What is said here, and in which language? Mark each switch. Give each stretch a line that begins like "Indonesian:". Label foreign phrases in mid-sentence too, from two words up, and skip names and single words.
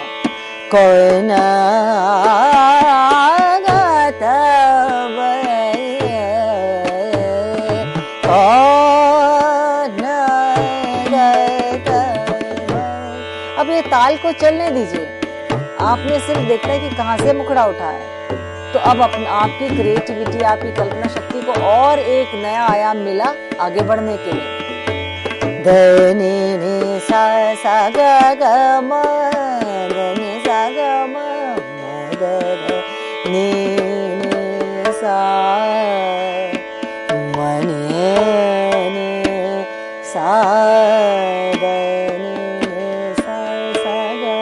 Hindi: कौन गत कौन गत। अब ये ताल को चलने दीजिए, आपने सिर्फ देखना है कि कहाँ से मुखड़ा उठा है। तो अब आपकी क्रिएटिविटी, आपकी कल्पना शक्ति को और एक नया आयाम मिला आगे बढ़ने के लिए। धनी नि सा सा ग ग म धनी सा ग म द नि सा म नि सा द नि सा सा ग